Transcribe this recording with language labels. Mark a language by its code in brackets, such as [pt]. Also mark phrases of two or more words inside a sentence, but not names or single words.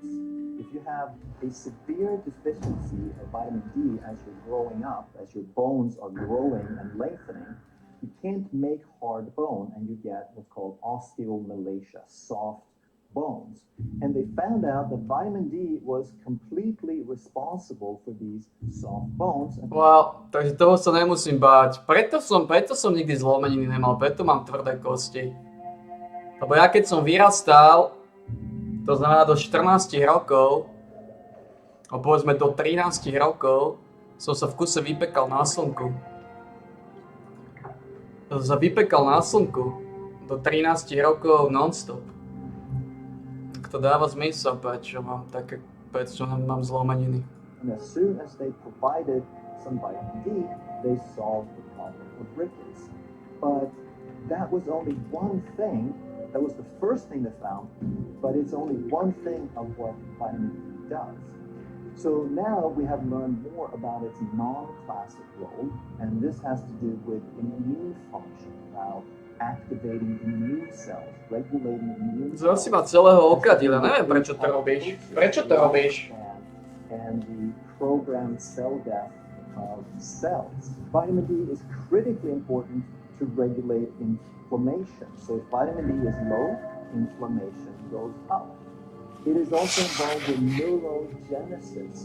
[en] If you have a severe deficiency of vitamin D as you're growing up, as your bones are growing and lengthening, you can't make hard bone and you get what's called osteomalacia, soft bones. And they found out that vitamin D was completely responsible for these soft bones. [sk] Wow, takže toho sa nemusím báť. Preto som nikdy zlomeniny nemal, preto mám tvrdé kosti. Lebo ja keď som vyrastal, to znamená do 14 rokov, a povedzme do 13 rokov, som sa v kuse vypekal na slnku. Do 13 rokov non-stop. Tak to dáva zmysel, prečo mám zlomeniny. [en] And as soon as they provided some vitamin D, they solved the problem of rickets. But that was only one thing. That was the first thing they found, but it's only one thing of what vitamin D does. So now we have learned more about its non-classic role, and this has to do with immune function, about activating immune cells, regulating immune cells. [sk] Zase ma celého okadila, neviem prečo to robíš. [en] And the programmed cell death of cells. Vitamin D is critically important to regulate inflammation. So if vitamin D is low, inflammation goes up. It is also involved with neurogenesis.